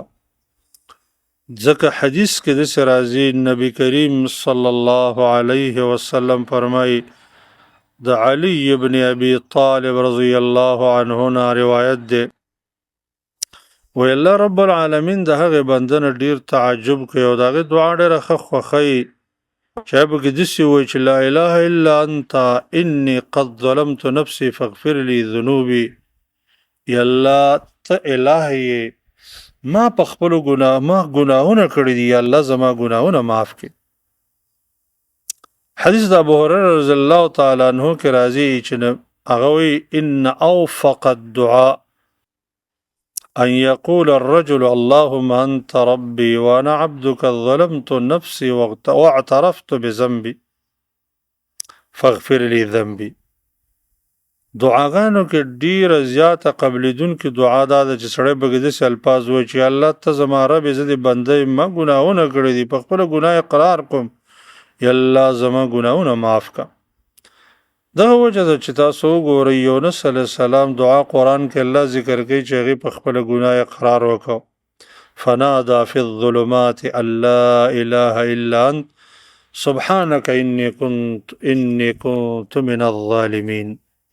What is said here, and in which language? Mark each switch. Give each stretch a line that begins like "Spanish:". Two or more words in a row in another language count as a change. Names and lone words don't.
Pashto: ځکه حدیث کې داسې راځي نبی کریم
Arabic: صلی الله علیه وسلم
Pashto: فرمایي د علی ابن ابي طالب
Arabic: رضی الله عنه
Pashto: نه روایت دی وی الله
Arabic: رب العالمین
Pashto: د هغې بنده نه ډېر تعجب کوي او د هغې دعا ډېره ښه خوښوي چې هغه پکې داسې وایي چې
Arabic: لا اله الا انت انی قد ظلمت نفسي فاغفر لي ذنوبي.
Pashto: یا الله ته اله یې، ما په خپلو ګناهونه کړي دي، یا الله زما ګناهونه معاف کړي. حدیث د ابو هريره
Arabic: رضی الله تعالی عنه
Pashto: کې راځي چې هغه وایي
Arabic: ان اوفق الدعاء ان يقول الرجل اللهم انت ربي وانا عبدك ظلمت نفسي واعترفت بذنبي فاغفر لي ذنبي.
Pashto: دعاګانو کې ډیره زیاته قبلېدونکې دعا دا ده چې سړی به داسې الفاظ وایي چې الله ته زما رب زه د بنده ما ګناهونه کړي دي، په خپله ګناه اقرار کوم، یا الله زما ګناهونه معاف کړه. دغه وجه ده چې تاسو وګورئ یونس
Arabic: علیه السلام
Pashto: دعا قرآن کې الله ذکر کوي چې هغې په خپله ګناه اقرار وکړو.
Arabic: فنادى في الظلمات ان لا اله الا انت سبحانك اني كنت من الظالمين.